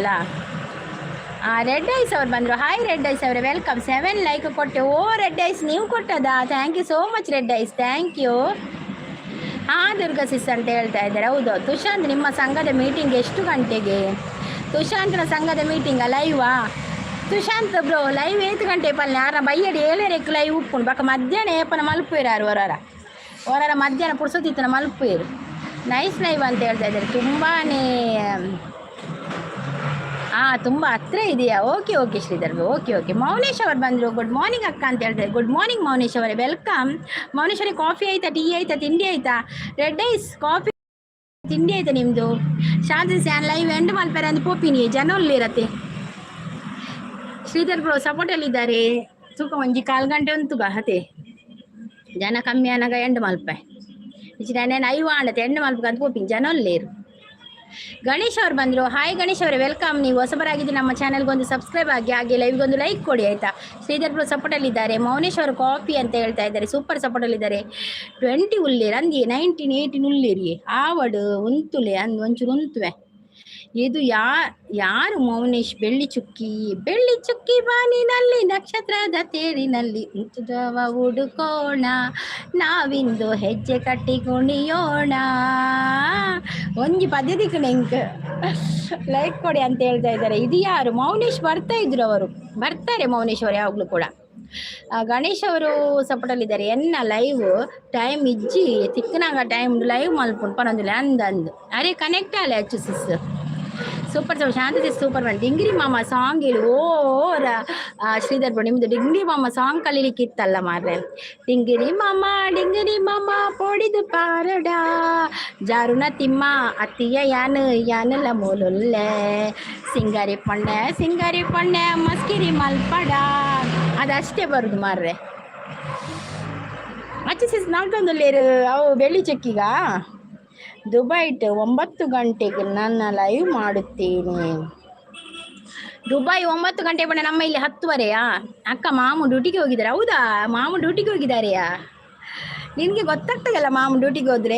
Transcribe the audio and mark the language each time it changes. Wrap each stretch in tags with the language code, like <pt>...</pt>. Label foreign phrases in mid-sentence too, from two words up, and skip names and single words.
<kn>ರೆಡ್ ಐಸ್ ಅವ್ರು ಬಂದರು. ಹಾಯ್ ರೆಡ್ ಐಸ್ ಅವರೇ, ವೆಲ್ಕಮ್. 7 ಲೈಕ್ ಕೊಟ್ಟೆ. ಓ ರೆಡ್ ಐಸ್ ನೀವು ಕೊಟ್ಟದಾ?</kn> <en>Thank you so much</en> <kn>ರೆಡ್ ಐಸ್,</kn> <en>Thank you.</en> <kn>ಹಾಂ ದುರ್ಗಾ ಸಿಸ್ ಅಂತ ಹೇಳ್ತಾ ಇದ್ದಾರೆ. ಹೌದು ತುಷಾಂತ್, ನಿಮ್ಮ ಸಂಘದ ಮೀಟಿಂಗ್ ಎಷ್ಟು ಗಂಟೆಗೆ? ತುಷಾಂತ್ನ ಸಂಘದ ಮೀಟಿಂಗ ಲೈವಾ?</kn> <tcy>ತುಷಾಂತ್ ಬ್ರೋ ಲೈವ್ 8 ಗಂಟೆ ಪಲ್ಲೆ ಆರ ಬೈಯಡಿ 7 ಲೈವ್ ಉಪ್ಪುಂಡು ಬಕ್ಕ ಮಧ್ಯಾಹ್ನ ಏಪನ ಮಲ್ಪೇರಾರು ಹೊರ ಮಧ್ಯಾಹ್ನ ಪುಡ್ಸೋತಿತ್ತನ ಮಲ್ಪೇರು.</tcy> <en>Nice live</en> <kn>ಅಂತ ಹೇಳ್ತಾ ಇದ್ದಾರೆ. ತುಂಬ ಹತ್ರ ಇದೆಯಾ? ಓಕೆ ಓಕೆ ಶ್ರೀಧರ್, ಓಕೆ. ಮೌನೇಶ್ ಅವರು ಬಂದರು.</kn> <en>Good morning</en> <kn>ಅಕ್ಕ ಅಂತ ಹೇಳ್ತಾರೆ.</kn> <en>Good morning</en> <kn>ಮೌನೇಶ್ ಅವರೇ, ವೆಲ್ಕಮ್. ಮೌನೇಶ್ ಅವರೇ, ಕಾಫಿ ಆಯಿತಾ, ಟೀ ಆಯಿತಾ, ತಿಂಡಿ ಆಯಿತಾ? ರೆಡ್ ಐಸ್ ಕಾಫಿ ತಿಂಡಿ ಆಯಿತಾ ನಿಮ್ಮದು?</kn> <tcy>ಶಾಂತಿ ಸ್ಯಾನ್ ಲೈವ್ ಎಂಡ್ ಮಲ್ಪೇರೆ ಅಂದು ಪೋಪಿನಿ ಜನ ಇರತ್ತೆ.</tcy> <kn>ಶ್ರೀಧರ್ ಬ್ರೋ ಸಪೋರ್ಟಲ್ಲಿದ್ದಾರೆ.</kn> <tcy>ತೂಕ ಒಂಜಿ 4 ಗಂಟೆ ಉಂತುಗ ಹತೆ ಜನ ಕಮ್ಮಿ ಅನಾಗ ಎಂಡ್ ಮಲ್ಪೆ ನಾನು 5 ಆಂಡತೆ ಎಂಡ್ ಮಲ್ಪಗ ಅಂತ ಪೋಪಿನಿ ಜನ ಇಲ್ಲೇರು.</tcy> <kn>ಗಣೇಶ್ ಅವ್ರು ಬಂದರು. ಹಾಯ್ ಗಣೇಶ್ ಅವರೇ, ವೆಲ್ಕಮ್. ನೀವು ಹೊಸಬರಾಗಿದ್ದು ನಮ್ಮ ಚಾನಲ್ಗೊಂದು ಸಬ್ಸ್ಕ್ರೈಬ್ ಆಗಿ, ಹಾಗೆ ಲೈವ್ಗೊಂದು ಲೈಕ್ ಕೊಡಿ ಆಯಿತಾ. ಶ್ರೀಧರ್ ಬ್ರೋ ಸಪೋರ್ಟಲ್ಲಿದ್ದಾರೆ. ಮೌನೇಶ್ ಅವರು ಕಾಫಿ ಅಂತ ಹೇಳ್ತಾ ಇದ್ದಾರೆ. ಸೂಪರ್ ಸಪೋರ್ಟಲ್ಲಿದ್ದಾರೆ.</kn> <tcy>20 ಉಳ್ಳೇರು ಅಂದಿ 1918 ಉಳ್ಳೇರಿ ಆವಡು ಉಂತುಲೆ ಅಂದು ಒಂಚೂರು ಉಂತುವೆ.</tcy> <kn>ಇದು ಯಾರು ಮೌನೇಶ್? ಬೆಳ್ಳಿ ಚುಕ್ಕಿ ಬಾನಿನಲ್ಲಿ ನಕ್ಷತ್ರದ ತೇರಿನಲ್ಲಿ ಉಂಚುದವ ಹುಡುಕೋಣ, ನಾವಿಂದು ಹೆಜ್ಜೆ ಕಟ್ಟಿ ಕುಣಿಯೋಣ.</kn> <tcy>ಒಂಜಿ ಪದ್ಧತಿ ನೆಂಕ್</tcy> <kn>ಲೈಕ್ ಕೊಡಿ ಅಂತ ಹೇಳ್ತಾ ಇದ್ದಾರೆ. ಇದು ಯಾರು? ಮೌನೇಶ್ ಬರ್ತಾ ಇದ್ರು, ಅವರು ಬರ್ತಾರೆ ಮೌನೇಶ್ ಅವರು ಯಾವಾಗಲೂ ಕೂಡ. ಗಣೇಶ್ ಅವರು ಸಪೋರ್ಟಲ್ಲಿದ್ದಾರೆ.</kn> <tcy>ಎನ್ನ ಲೈವ್ ಟೈಮ್ ಇಜ್ಜಿ ತಿಕ್ಕನಾಗ ಟೈಮ್ ಲೈವ್ ಮಲ್ಪುಂಡು ಪನೊಂದಿಲ್ಲ ಅಂದಂದು ಅರೆ ಕನೆಕ್ಟ್ ಆಲೆ ಅಚ್ಚು ಸಿಸ್.</tcy> <kn>ಸೂಪರ್ ಶಾಂತಿ ಸೂಪರ್ ಮಾಡಿ. ಡಿಂಗ್ರಿ ಮಾಮ ಸಾಂಗ್ ಹೇಳಿ. ಶ್ರೀಧರ್ ಬ್ರೋ ನಿಮ್ಮದು ಡಿಂಗ್ರಿ ಮಾಮ ಸಾಂಗ್ ಕಲೀಲಿಕ್ಕೆ ಇತ್ತಲ್ಲ ಮಾರ್ರೆ.</kn> <tcy>ಡಿಂಗಿರಿ ಮಾಮ ಪೊಡಿದು ಪಾರಡ ಜಾರುನ ತಿಮ್ಮ ಅತ್ತಿಯ ಯಾನಲ್ಲ ಮೂಲೊಲ್ಲೆ ಸಿಂಗಾರಿ ಪೊಣ್ಣೆ ಮಸ್ಕಿರಿ ಮಲ್ಪಡ ಅದಷ್ಟೇ ಬರುದು ಮಾರ್ರೆ. ಸಿಸ್ ನಾಲ್ಕೊಂದಲ್ಲೇರು ಅವು ಬೆಳ್ಳಿ ಚೆಕ್ಕಿಗ ದುಬೈಟ್ 9 ಗಂಟೆಗೆ</tcy> <kn>ನನ್ನ ಲೈವ್ ಮಾಡುತ್ತೇನೆ. ದುಬೈ 9 ಗಂಟೆ ಬಣ್ಣ, ನಮ್ಮ ಇಲ್ಲಿ 10ವರೆಯಾ? ಅಕ್ಕ ಮಾಮು ಡ್ಯೂಟಿಗೆ ಹೋಗಿದ್ದಾರೆ. ಹೌದಾ, ಮಾಮು ಡ್ಯೂಟಿಗೆ ಹೋಗಿದ್ದಾರೆಯಾ? ನಿನಗೆ ಗೊತ್ತಾಗ್ತದಲ್ಲ ಮಾಮು ಡ್ಯೂಟಿಗೆ ಹೋದರೆ.</kn>